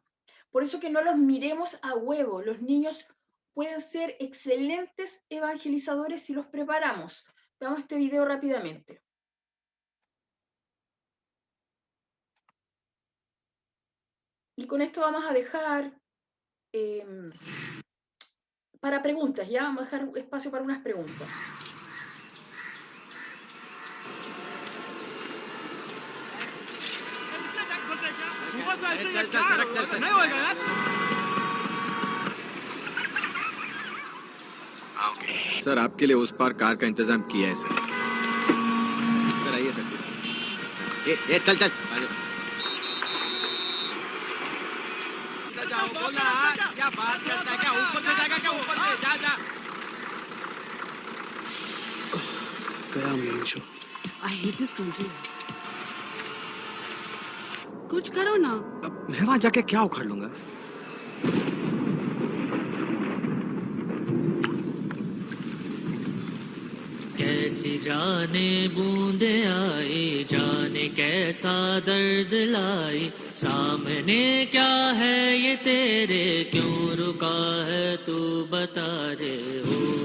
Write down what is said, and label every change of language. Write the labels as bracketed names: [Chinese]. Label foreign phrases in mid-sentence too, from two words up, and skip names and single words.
[Spanish] Por eso que no los miremos a huevo. Los niños pueden ser excelentes evangelizadores si los preparamos. Veamos este video rápidamente. Y con esto vamos a dejar para preguntas, ¿ya? Vamos a dejar espacio para unas preguntas. [Hindi] सर आपके लिए उस पार कार का इंतजाम किया है सर सर आइए सर ये चल चल क्या बात करता है क्या ऊपर से जाएगा क्या ऊपर से जा जा गया मीशो [English] I hate this country. [Hindi] कुछ करो ना। अब मैं वहां जाके क्या उखाड़ लूंगा कैसी जाने बूंदे आई जाने कैसा दर्द लाई सामने क्या है ये तेरे क्यों रुका है तू बता दे हो